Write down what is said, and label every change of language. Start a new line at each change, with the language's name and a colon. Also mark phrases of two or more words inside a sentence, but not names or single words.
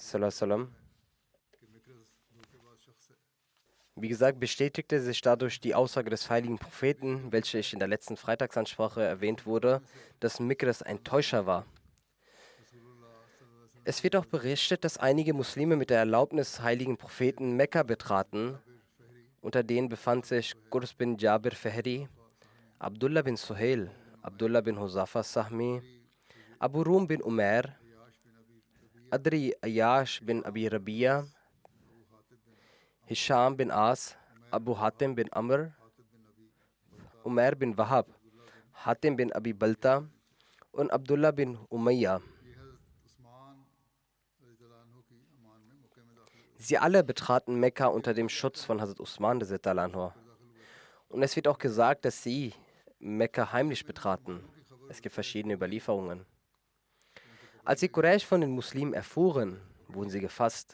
German: Wie gesagt, bestätigte sich dadurch die Aussage des heiligen Propheten, welche ich in der letzten Freitagsansprache erwähnt wurde, dass Mikras ein Täuscher war. Es wird auch berichtet, dass einige Muslime mit der Erlaubnis des heiligen Propheten Mekka betraten. Unter denen befand sich Qurs bin Jabir Fahri, Abdullah bin Suhail, Abdullah bin Huzafa Sahmi, Abu Rum bin Umair, Adri Ayash bin Abi Rabia, Hisham bin As, Abu Hatim bin Amr, Umair bin Wahab, Hatim bin Abi Balta und Abdullah bin Umayya. Sie alle betraten Mekka unter dem Schutz von Hazrat Usman. Und es wird auch gesagt, dass sie Mekka heimlich betraten. Es gibt verschiedene Überlieferungen. Als die Quraysh von den Muslimen erfuhren, wurden sie gefasst.